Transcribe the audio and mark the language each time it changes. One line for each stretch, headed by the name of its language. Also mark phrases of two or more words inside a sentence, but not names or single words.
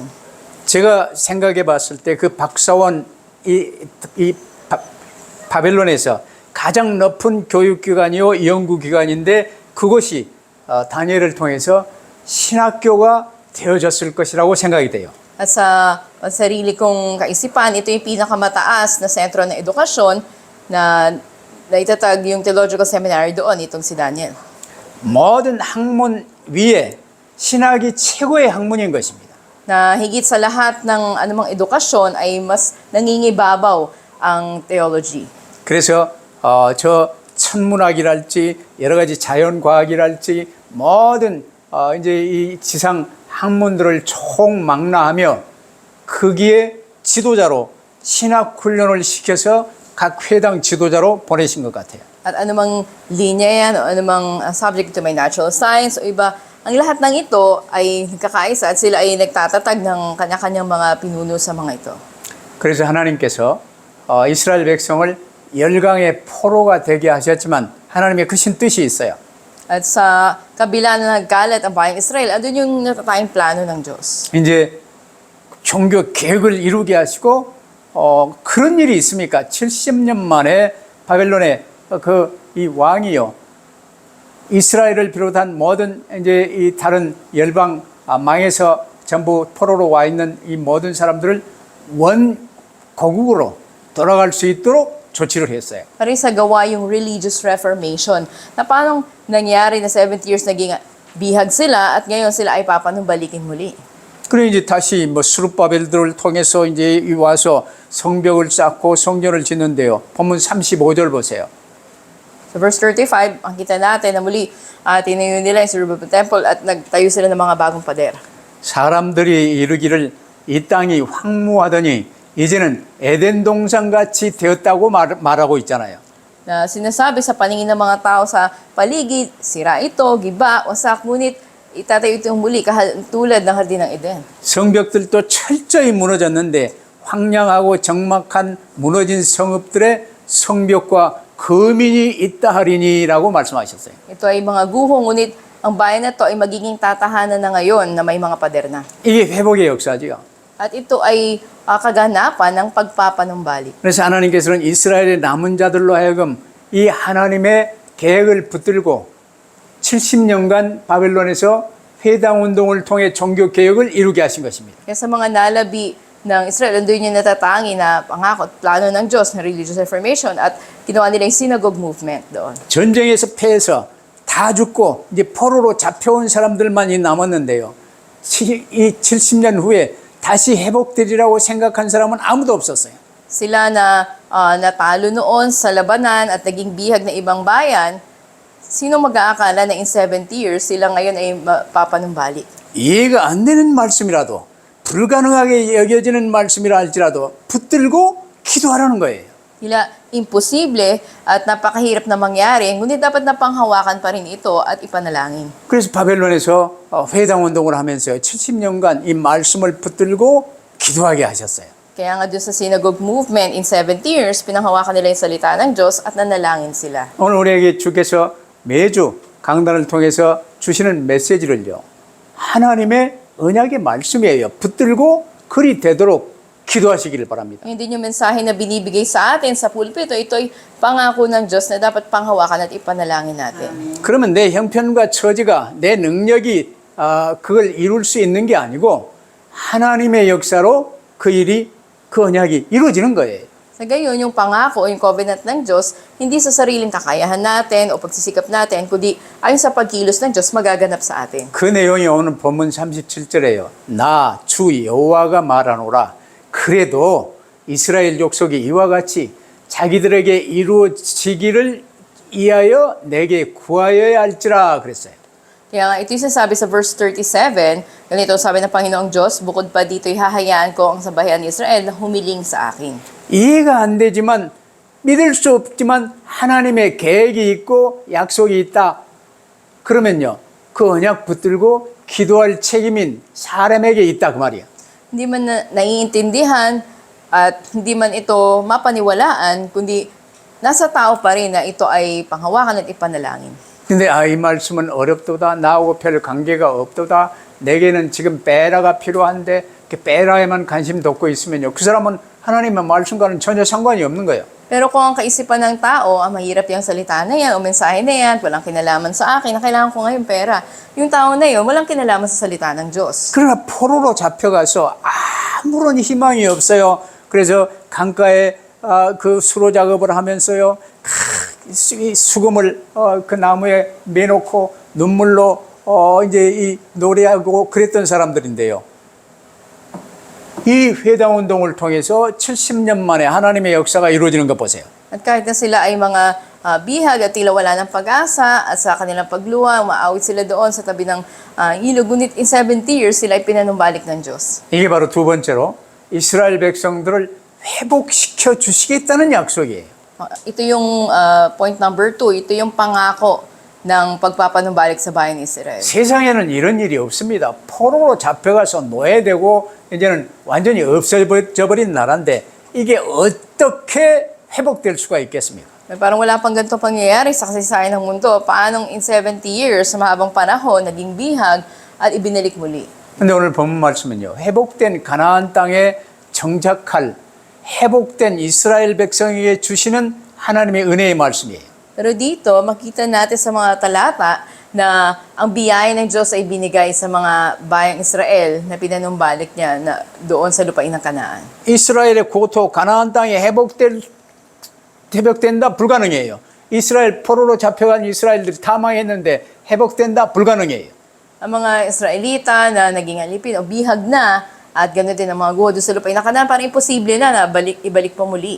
Korean: 제가 생각해 봤을 때 그 박사원 바벨론에서 가장 높은 교육기관이요 연구기관인데 그것이 다니엘을 통해서 신학교가 되어졌을 것이라고 생각이 돼요.
Filipino: At sa sarili kong kaisipan, ito yung pinakamataas na sentro ng edukasyon na itatag yung
English: theological seminary
Filipino: doon, itong si Daniel.
Korean: 모든 학문 위에 신학이 최고의 학문인 것입니다.
Filipino: Na higit sa lahat ng anumang edukasyon ay mas nangingibabaw ang theology.
Korean: 그래서 저 천문학이랄지 여러 가지 자연과학이랄지 모든 이제 이 지상 학문들을 총망라하며 거기에 지도자로 신학 훈련을 시켜서 각 회당 지도자로 보내신 것 같아요.
Filipino: At anumang linya yan o anumang subject to may
English: natural science
Filipino: o iba, ang lahat ng ito ay nagkakaisa at sila ay nagtatatag ng kanya-kanyang mga pinuno sa mga ito.
Korean: 그래서 하나님께서 이스라엘 백성을 열강의 포로가 되게 하셨지만 하나님의 크신 뜻이 있어요.
Filipino: At sa kabila na nagkalat ang bayang Israel, andun yung natatayang plano ng Diyos.
Korean: 이제 종교 개혁을 이루게 하시고 그런 일이 있습니까? 70년 만에 바벨론의 이 왕이요 이스라엘을 비롯한 모든 이제 이 다른 열방 망해서 전부 포로로 와 있는 이 모든 사람들을 원고국으로 돌아갈 수 있도록 조치를 했어요.
Filipino: Parang sa gawa yung
English: religious reformation
Filipino: na paano nangyari na 70 years naging bihag sila at ngayon sila ay papanumbalikin muli.
Korean: 그래 이제 다시 뭐 스룹바벨들을 통해서 이제 와서 성벽을 쌓고 성전을 짓는데요. 본문 35절 보세요.
Filipino: Sa verse 35, ang kita natin na muli tinayo nila yung Zerubbabel Temple at nagtayo sila ng mga bagong pader.
Korean: 사람들이 이르기를 이 땅이 황무하더니 이제는 에덴 동산 같이 되었다고 말하고 있잖아요.
Filipino: na sinasabi sa paningin ng mga tao sa paligid, sira ito, giba, wasak, ngunit itatayo itong muli tulad ng Hardin ng Eden.
Korean: 성벽들도 철저히 무너졌는데 황량하고 적막한 무너진 성읍들의 성벽과 거민이 있다 하리니라고 말씀하셨어요.
Filipino: Ito ay mga guho, ngunit ang bayan na ito ay magiging tatahanan na ngayon na may mga pader na.
Korean: 이게 회복의 역사지요.
Filipino: At ito ay kaganapan ng pagpapanumbalik.
Korean: 그래서 하나님께서는 이스라엘의 남은 자들로 하여금 이 하나님의 계획을 붙들고 70년간 바벨론에서 회당 운동을 통해 종교 개혁을 이루게 하신 것입니다.
Filipino: Kaya sa mga nalabi ng Israel, doon yung natatangi na pangako at plano ng Diyos na
English: religious reformation
Filipino: at ginawa nila yung
English: synagogue movement
Filipino: doon.
Korean: 전쟁에서 패해서 다 죽고 이제 포로로 잡혀온 사람들만이 남았는데요. 이 70년 후에 다시 회복되리라고 생각한 사람은 아무도 없었어요.
Filipino: Sila na natalo noon sa labanan at naging bihag na ibang bayan, sino mag-aakala na
English: in 70 years
Filipino: sila ngayon ay papanumbalik?
Korean: 이해가 안 되는 말씀이라도 불가능하게 여겨지는 말씀이라 할지라도 붙들고 기도하라는 거예요.
Filipino: Sila imposible at napakahirap na mangyari, ngunit dapat napanghawakan pa rin ito at ipanalangin.
Korean: 그래서 바벨론에서 회당 운동을 하면서 70년간 이 말씀을 붙들고 기도하게 하셨어요.
Filipino: Kaya nga doon sa
English: synagogue movement, in 70 years,
Filipino: pinanghawakan nila yung salita ng Diyos at nanalangin sila.
Korean: 오늘 우리에게 주께서 매주 강단을 통해서 주시는 메시지를요. 하나님의 언약의 말씀이에요. 붙들고 그리 되도록 기도하시기를 바랍니다.
Filipino: Yun din yung mensahe na binibigay sa atin sa pulpito. Ito ay pangako ng Diyos na dapat panghawakan at ipanalangin natin.
Korean: 그러면 내 형편과 처지가 내 능력이 그걸 이룰 수 있는 게 아니고 하나님의 역사로 그 일이 그 언약이 이루어지는 거예요.
Filipino: Sa gayon, yung pangako o yung covenant ng Diyos, hindi sa sariling kakayahan natin o pagsisikap natin, kundi ayon sa pagkilos ng Diyos magaganap sa atin.
Korean: 그 내용이 오늘 본문 37절에요. 나 주 여호와가 말하노라. 그래도 이스라엘 족속이 이와 같이 자기들에게 이루어지기를 위하여 내게 구하여야 할지라 그랬어요.
Filipino: Kaya nga, ito yung sasabi sa verse 37, ganito sabi ng Panginoong Diyos, bukod pa dito'y hahayaan ko ang sambahayan ni Israel na humiling sa akin.
Korean: 이해가 안 되지만 믿을 수 없지만 하나님의 계획이 있고 약속이 있다. 그러면요. 그 언약 붙들고 기도할 책임인 사람에게 있다 그 말이야.
Filipino: Hindi man naiintindihan at hindi man ito mapaniwalaan, kundi nasa tao pa rin na ito ay panghawakan at ipanalangin.
Korean: 근데 이 말씀은 어렵도다. 나하고 별 관계가 없도다. 내게는 지금 베라가 필요한데 그 베라에만 관심 돋고 있으면요. 그 사람은 하나님의 말씀과는 전혀 상관이 없는 거예요.
Filipino: Pero kung ang kaisipan ng tao, mahirap yung salita na yan o mensahe na yan, walang kinalaman sa akin, na kailangan ko ngayon pera. Yung tao na yun, walang kinalaman sa salita ng Diyos.
Korean: 그러나 포로로 잡혀가서 아무런 희망이 없어요. 그래서 강가에 그 수로 작업을 하면서요. 이 수금을 그 나무에 매놓고 눈물로 이제 이 노래하고 그랬던 사람들인데요. 이 회당 운동을 통해서 70년 만에 하나님의 역사가 이루어지는 것 보세요.
Filipino: At kahit na sila ay mga bihag at tila wala ng pag-asa at sa kanilang pagluwa, umaawit sila doon sa tabi ng ilog. Ngunit
English: in 70 years,
Filipino: sila ay pinanumbalik ng Diyos.
Korean: 이게 바로 두 번째로 이스라엘 백성들을 회복시켜 주시겠다는 약속이에요.
Filipino: Ito yung
English: point number 2.
Filipino: Ito yung pangako ng pagpapanumbalik sa bayan ni Israel.
Korean: 세상에는 이런 일이 없습니다. 포로로 잡혀가서 노예되고 이제는 완전히 없어져 버린 나라인데 이게 어떻게 회복될 수가 있겠습니까?
Filipino: Parang wala pang ganito pangyayari sa kasaysayan ng mundo. Paanong
English: in 70 years,
Filipino: sa mahabang panahon, naging bihag at ibinalik muli.
Korean: 근데 오늘 본문 말씀은요. 회복된 가나안 땅에 정착할 회복된 이스라엘 백성에게 주시는 하나님의 은혜의 말씀이에요.
Filipino: Pero dito, makita natin sa mga talata na ang biyaya ng Diyos ay binigay sa mga bayang Israel na pinanumbalik niya na doon sa lupain ng Kanaan.
Korean: 이스라엘의 고토 가나안 땅에 회복된다 불가능해요. 이스라엘 포로로 잡혀간 이스라엘들이 다 망했는데 회복된다 불가능해요.
Filipino: Ang mga Israelita na naging alipin o bihag na at ganoon din ang mga guho doon sa lupain ng Kanaan, parang imposible na ibalik pa muli.